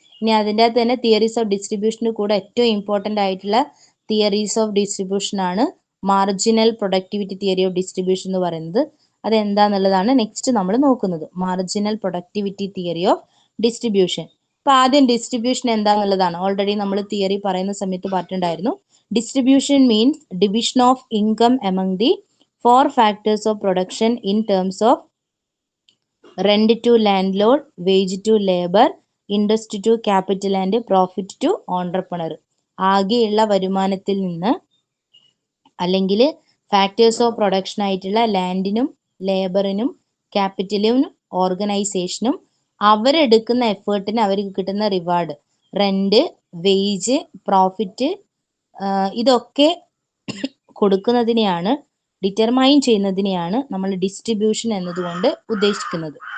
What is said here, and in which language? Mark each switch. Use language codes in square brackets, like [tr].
[ml] ഇനി അതിൻ്റെ അകത്ത് തന്നെ തിയറീസ് ഓഫ് ഡിസ്ട്രിബ്യൂഷന് കൂടെ ഏറ്റവും ഇമ്പോർട്ടൻ്റ് ആയിട്ടുള്ള തിയറീസ് ഓഫ് ഡിസ്ട്രിബ്യൂഷൻ ആണ് marginal productivity theory of distribution എന്ന് പറയുന്നത്. അതെന്താന്നുള്ളതാണ് നെക്സ്റ്റ് നമ്മൾ നോക്കുന്നത്. Marginal productivity theory of distribution. അപ്പൊ ആദ്യം ഡിസ്ട്രിബ്യൂഷൻ എന്താന്നുള്ളതാണ്. ഓൾറെഡി നമ്മൾ തിയറി പറയുന്ന സമയത്ത് പറഞ്ഞിട്ടുണ്ടായിരുന്നു. [en] Distribution means division of income among the 4 factors of production in terms of rent to landlord, wage to labor, interest to capital and profit to entrepreneur. [ml] ആകെയുള്ള വരുമാനത്തിൽ നിന്ന് അല്ലെങ്കിൽ ഫാക്ടേഴ്സ് ഓഫ് പ്രൊഡക്ഷൻ ആയിട്ടുള്ള ലാൻഡിനും ലേബറിനും ക്യാപിറ്റലിനും ഓർഗനൈസേഷനും അവരെടുക്കുന്ന എഫേർട്ടിന് അവർക്ക് കിട്ടുന്ന റിവാർഡ്, റെന്റ്, വേജ്, പ്രോഫിറ്റ്, ഇതൊക്കെ കൊടുക്കുന്നതിനെയാണ്, determine ചെയ്യുന്നതിനെയാണ് നമ്മൾ ഡിസ്ട്രിബ്യൂഷൻ എന്നതുകൊണ്ട് ഉദ്ദേശിക്കുന്നത്.